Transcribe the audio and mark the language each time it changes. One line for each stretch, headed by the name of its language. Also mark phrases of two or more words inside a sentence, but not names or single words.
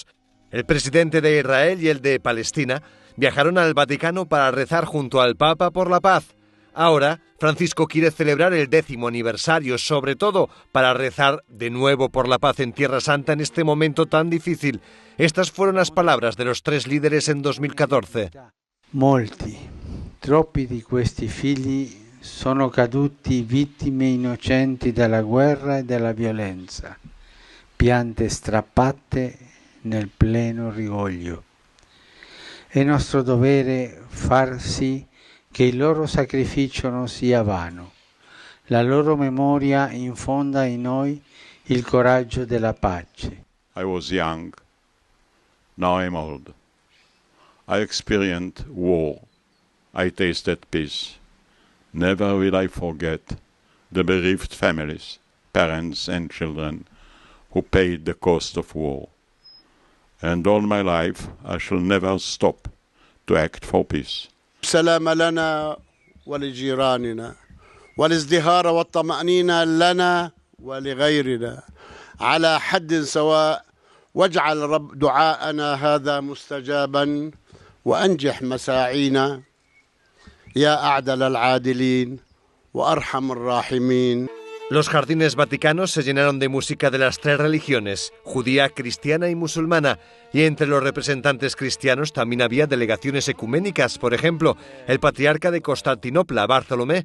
Spanish: El presidente de Israel y el de Palestina viajaron al Vaticano para rezar junto al Papa por la paz. Ahora, Francisco quiere celebrar el 10º aniversario, sobre todo para rezar de nuevo por la paz en Tierra Santa en este momento tan difícil. Estas fueron las palabras de los 3 líderes en 2014.
Italian: Troppi di questi figli sono caduti vittime innocenti della guerra e della violenza, piante strappate nel pieno rigoglio. È nostro dovere far sì che il loro sacrificio non sia vano, la loro memoria infonda in noi il coraggio della pace.
English: I was young, now I'm old. I experienced war, I tasted peace. Never will I forget the bereaved families, parents and children who paid the cost of war. And all my life I shall never stop to act for peace.
Arabic: سلام لنا ولجيراننا والازدهار والطمأنينة لنا ولغيرنا على حد سواء واجعل رب دعاءنا هذا مستجابا وأنجح مساعينا يا أعدل العادلين وأرحم الراحمين.
Spanish: Los jardines vaticanos se llenaron de música de las 3 religiones, judía, cristiana y musulmana, y entre los representantes cristianos también había delegaciones ecuménicas, por ejemplo, el patriarca de Constantinopla, Bartolomé.